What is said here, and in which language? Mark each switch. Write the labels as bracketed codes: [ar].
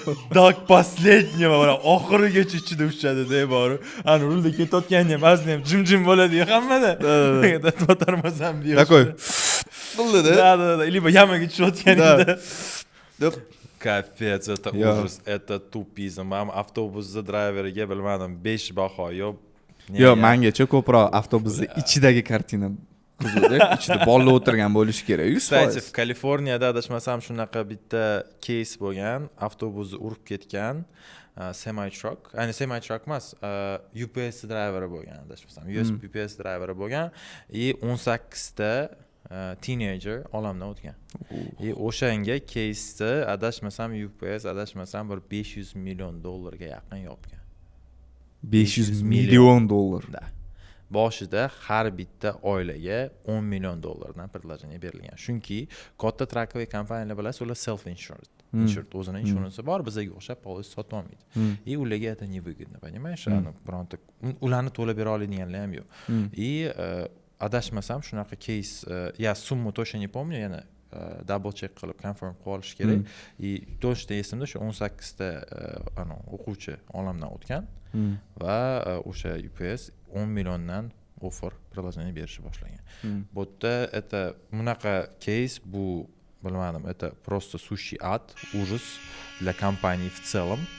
[ru] До последнего [uz] oxirigacha ichida uchadi-da bori. Ana rulda ketayotganda ham aslida ham jim-jim bo'ladi-yu hammada. To'tarmasam bu yo'q. [ru] Такой. [uz] Bo'ldi-da. [ru] Да. Либо [uz] yamaga tushayotganingda. Deb. [ru] Капец, это ужас, это tupizm. [uz] Ham avtobusda drayveriga bilmadim 5 baho yo'q. Yo'q, mengacha ko'proq avtobusning ichidagi kartina buzildi. Ichida bolalar o'tirgan bo'lishi kerak. 100%. [ru] Kстати, в [uz] Kaliforniyada adashmasam shunaqa bitta case bo'lgan, avtobusni urib ketgan semi truck. Ayni semi truck emas, UPS driveri bo'lgan, adashmasam. UPS driveri bo'lgan, 18 ta teenager olamdan o'tgan. O'shanga case'ni adashmasam UPS adashmasam bir $500 million ga yaqin yopgan. $500 million. Da. Boshida har bitta oilaga $10 million dan [ru] предложение [uz] berilgan. Chunki katta trakovey kompaniyalar bilasiz, ular [en] self insured. [uz] O'zining inshuransi bor, bizga o'xshab polis sotib olmaydi. [ru] И [uz] ularga [ru] это не выгодно, понимаешь? [uz] Bironta ularni to'lab bera oladiganlar ham yo'q. [ru] И [uz] adashmasam shunaqa case, [ru] я сумму точно не помню, [uz] yana [en] double check [uz] qilib [en] confirm [uz] qilib olish kerak. [ru] И точно [uz] esimda shu 18 ta o'quvchi olamdan o'tgan va o'sha UPS 10 milliondan [en] offer [ru] предложение [uz] berishni boshlagan. Bu yerda [ru] это [uz] bunaqa case, bu bilmadim, [ru] это просто сущий ад, ужас для компании в целом.